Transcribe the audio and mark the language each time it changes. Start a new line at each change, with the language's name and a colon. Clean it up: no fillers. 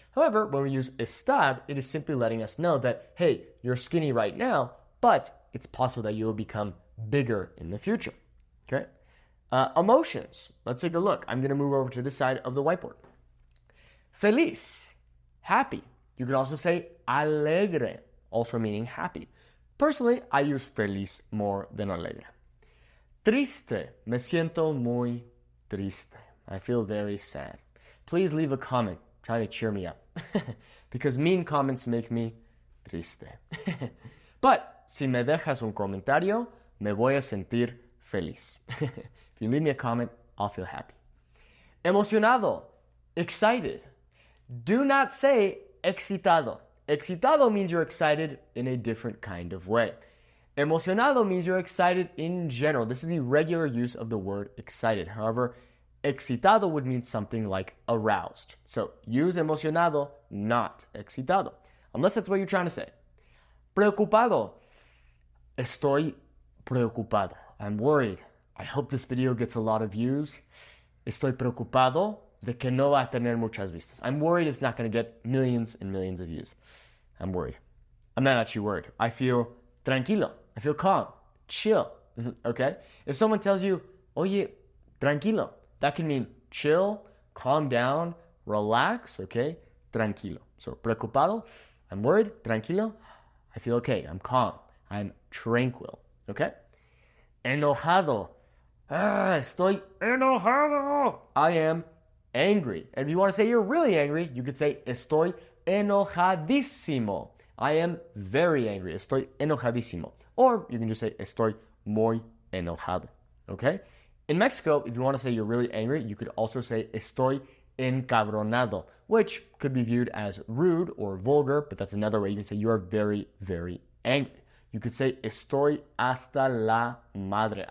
English: However, when we use estar, it is simply letting us know that, hey, you're skinny right now, but it's possible that you will become bigger in the future. Okay? Emotions. Let's take a look. I'm going to move over to this side of the whiteboard. Feliz, happy. You could also say alegre, also meaning happy. Personally, I use feliz more than alegre.
Spanish: Triste, me siento muy triste.
English: I feel very sad. Please leave a comment trying to cheer me up because mean comments make me triste.
Spanish: But si me dejas un comentario, me voy a sentir feliz.
English: If you leave me a comment, I'll feel happy. Emocionado, excited. Do not say excitado. Excitado means you're excited in a different kind of way. Emocionado means you're excited in general. This is the regular use of the word excited. However, excitado would mean something like aroused. So use emocionado, not excitado, unless that's what you're trying to say. Preocupado.
Spanish: Estoy preocupado.
English: I'm worried. I hope this video gets a lot of views.
Spanish: Estoy preocupado de que no va a tener muchas vistas.
English: I'm worried it's not going to get millions and millions of views. I'm worried. I'm not actually worried. I feel tranquilo. I feel calm, chill. Okay? If someone tells you,
Spanish: oye, tranquilo,
English: that can mean chill, calm down, relax, okay? Tranquilo. So, preocupado, I'm worried. Tranquilo, I feel okay. I'm calm. I'm tranquil. Okay? Enojado.
Spanish: Estoy enojado.
English: I am angry. And if you want to say you're really angry, you could say
Spanish: estoy enojadísimo.
English: I am very angry.
Spanish: Estoy enojadísimo.
English: Or you can just say
Spanish: estoy muy enojado.
English: Okay? In Mexico, if you want to say you're really angry, you could also say
Spanish: estoy encabronado,
English: which could be viewed as rude or vulgar, but that's another way you can say you are very, very angry. You could say
Spanish: estoy hasta la madre.